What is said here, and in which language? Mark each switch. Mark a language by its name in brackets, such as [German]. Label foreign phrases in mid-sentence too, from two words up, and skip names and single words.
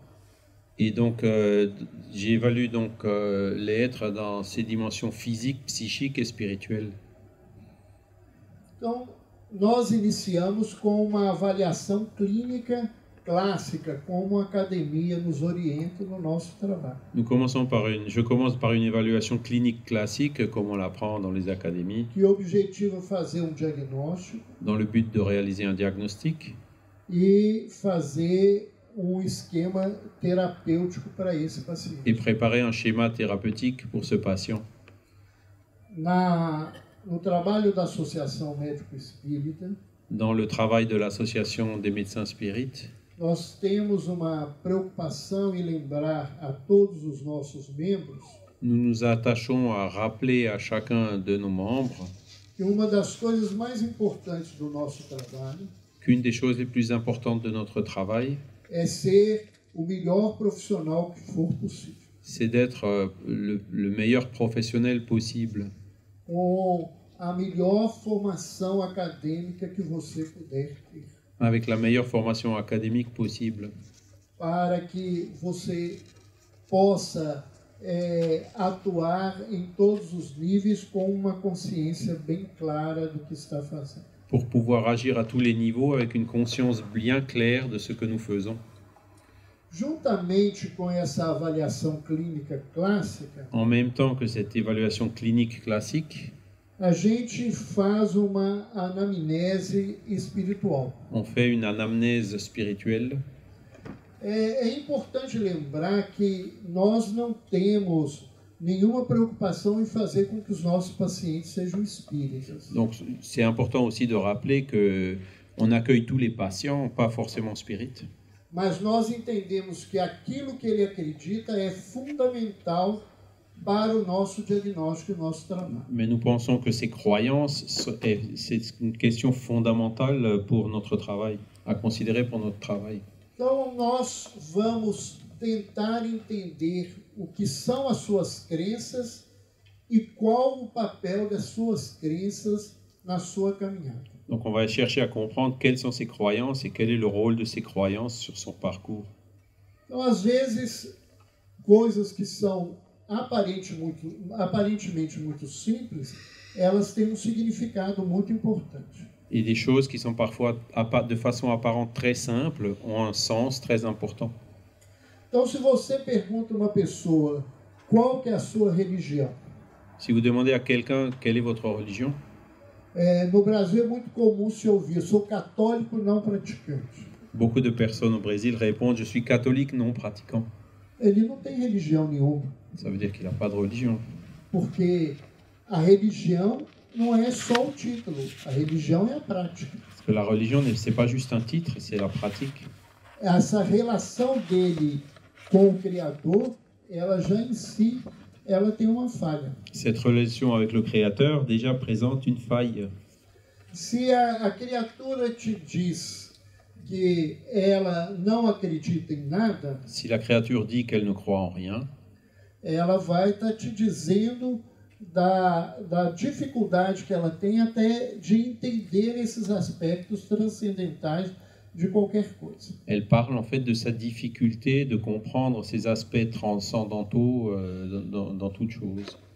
[French] Et donc, j'évalue donc l'être dans ses dimensions physiques, psychiques et spirituelles. [Portuguese] Então, nós iniciamos com uma avaliação clínica clássica, como a academia nos orienta no nosso trabalho. [French] Je commence par une évaluation clinique classique, comme on l'apprend dans les académies, [Portuguese] Que objetiva fazer um diagnóstico [French] dans le but de réaliser un diagnostic [Portuguese] e fazer um esquema terapêutico para esse [French] et [Portuguese] paciente. [French] préparer un schéma thérapeutique pour ce patient. [Portuguese] No trabalho da Associação Médico Espírita, [French] Dans le travail de l'association des médecins spirites, [Portuguese] nós temos uma preocupação em lembrar a todos os nossos membros [French] nous nous attachons à rappeler à chacun de nos membres [Portuguese] que uma das coisas mais importantes do nosso trabalho [French] qu'une des choses les plus importantes de notre travail, [Portuguese] é ser o melhor profissional que for possível, [French] c'est d'être le meilleur professionnel possible, [Portuguese] com a melhor formação acadêmica que você puder ter, [French] avec la meilleure formation académique possible, [Portuguese] para que você possa atuar em todos os níveis com uma consciência bem clara do que está fazendo. [French] pour pouvoir agir à tous les niveaux avec une conscience bien claire de ce que nous faisons. [Portuguese] Juntamente com essa avaliação clínica clássica, [French] En même temps que cette évaluation clinique classique, [Portuguese] a gente faz uma anamnese espiritual. [French] on fait une anamnèse spirituelle. [Portuguese] É importante lembrar que nós não temos nenhuma preocupação em fazer com que os nossos pacientes sejam espíritas. [French] Donc c'est important aussi de rappeler que on accueille tous les patients, pas forcément spirites. [Portuguese] Mas nós entendemos que aquilo que ele acredita é fundamental para o nosso diagnóstico e o nosso trabalho. [French] Mais nous pensons que ces croyances, c'est une question fondamentale pour notre travail, à considérer pour notre travail. [Portuguese] Então, nós vamos tentar entender o que são as suas crenças e qual o papel das suas crenças na sua caminhada. [French] Donc on va chercher à comprendre quelles sont ses croyances et quel est le rôle de ces croyances sur son parcours. [Portuguese] Então, às vezes, coisas que são aparentemente muito simples, elas têm um significado muito importante. [French] Et des choses qui sont parfois, de façon apparente très simples, ont un sens très important. [Portuguese] Então, se você pergunta a uma pessoa qual que é a sua religião, [French] Si vous demandez à quelqu'un quelle est votre religion, [Portuguese] no Brasil é muito comum se ouvir, eu sou católico não praticante. [French] beaucoup de personnes au Brésil répondent « Je suis catholique non pratiquant [Portuguese] Ele não tem religião nenhuma, ». [French] Ça veut dire qu'il n'a pas de religion. [Portuguese] porque a religião não é só o título, a religião é a prática. [French] Parce que la religion, c'est pas juste un titre, c'est la pratique. [Portuguese] Essa relação dele com o Criador, ela já em si, ela tem uma falha. [French] Cette relation avec le Créateur déjà présente une faille. [Portuguese] Se a criatura te diz que ela não acredita em nada, [French] Si la créature dit qu'elle ne croit en rien, [Portuguese] ela vai estar te dizendo da dificuldade que ela tem até de entender esses aspectos transcendentais de qualquer coisa. [French] elle parle en fait de sa difficulté de comprendre ces aspects transcendantaux dans toute chose.